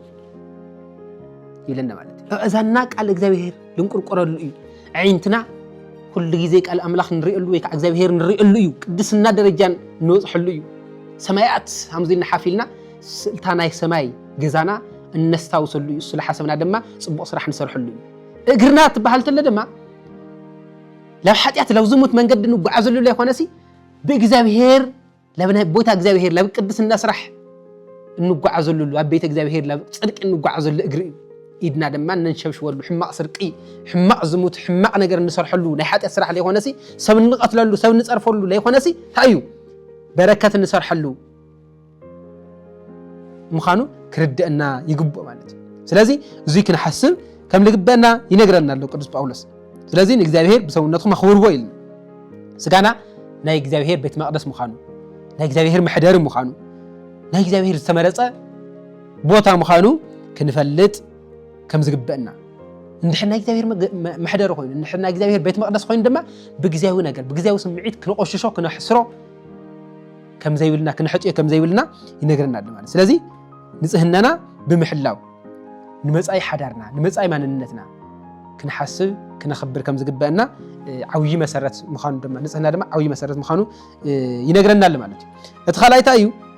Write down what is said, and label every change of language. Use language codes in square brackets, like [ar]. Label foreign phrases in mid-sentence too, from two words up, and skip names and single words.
[ti] ይለና ማለት እዛና ቃል እግዚአብሔር ልንቆርቆረሉ እዩ ዓይንትና ኩሉ ግዜ ቃል አምላኽ ንሪእሉ ወይ ከዓ እግዚአብሔር ንሪእሉ እዩ ቅድስና ደረጃን ንወፅሕሉ እዩ ሰማያት ሃምዚና ሓፊልና ስልታ ናይ ሰማይ ገዛና እነስታውሰሉ እዩ ስለ ሓሰብና ድማ ጽቡቕ ስራሕ ንሰርሐሉ እዩ እግርና ትበሃል ተለ ድማ ላብ ሓጢያት ላብ ዝሙት መንገዲ ንጓዓዘሉ ላይ ኾነሲ በእግዚአብሔር ለብነ ቦታ እግዚአብሔር ላብ ቅድስና ስራሕ እንጓዓዘሉ ላብ ቤተ እግዚአብሔር ላብ ጽድቅ እንጓዓዘሉ እግሪ ኢድና ድማ ነንሸብሽወሉ ሕማቕ ስርቂ ሕማቕ ዝሙት ሕማቕ ነገር እንሰርሐሉ ናይ ሓጢያት ስራሕ ላይ ኾነሲ ሰብ ንቀትለሉ ሰብ ንጸርፈሉ ላይ ኾነሲ ታዩ በረከት እንሰርሐሉ ምኻኑ ክርድአና ይግብኦ ማለት ስለዚህ እዙይ ክንሓስብ ከም ልግበና ይነግረና ኣሎ ቅዱስ ጳውሎስ ስለዚህ እግዚአብሔር በሰውነቱም አኽብርዎ ይልና ስጋና ናይ እግዚአብሔር ቤት መቅደስ ምኻኑ ናይ እግዚአብሔር መሕደር ምኻኑ ናይ እግዚአብሔር ዝተመረፀ ቦታ ምኻኑ ክንፈልጥ ከም ዝግበአና እንድሕና እግዚአብሔር መሕደር ኮይኑ እንድሕና እግዚአብሔር ቤት መቅደስ ኮይኑ ድማ ብግዚያዊ ነገር ብግዚያዊ ስምዒት ክንቆሽሾ ክንሕስሮ ከም ዘይብልና ክንሕጥዮ ከም ዘይብልና ይነግረና ኣሎ ማለት ስለዚህ ንጽህናና ብምሕላው ንመጻይ ሓዳርና ንመጻይ ማንነትና ክንሓስብ ክነኽብር ከም ዝግበአና ዓውይ መሰረት ምኻኑ ድማ ንጽህና ድማ ዓውይ መሰረት ምኻኑ ይነግረና ኣሎ ማለት እቲ ኻልኣይታ እዩ